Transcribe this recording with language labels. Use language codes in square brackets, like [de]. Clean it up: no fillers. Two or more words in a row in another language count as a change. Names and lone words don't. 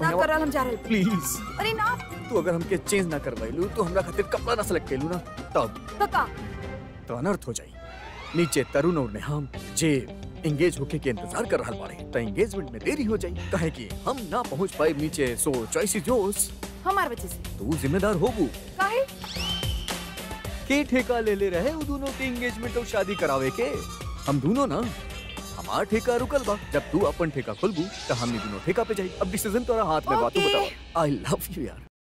[bho] पहनावा। ना करल, हम जा रहे प्लीज। अरे ना। तू अगर हमके चेंज ना करवाइलू, तू हमरा खातिर कपड़ा ना सेलेक्ट कैलू ना, तब तो अनर्थ हो जाई। नीचे तरुण और नेहा जे एंगेज होके के इंतजार कर रहा बाड़े, तो एंगेजमेंट में देरी हो जाई। काहे कि हम ना पहुंच पाए नीचे। [en] so choice is yours. [bho] हमार वजह से। तू जिम्मेदार होबू। काहे? के ठेका ले रहे वो दोनों के एंगेजमेंट और शादी करावे के? हम दोनों ना। हमार ठेका रुकल बा। जब तू अपन ठेका खोलबू तो हमनी दोनों ठेका पे जाई। अब डिसीजन तोरा हाथ में बा। तू बताओ। [en] I love you [bho] यार।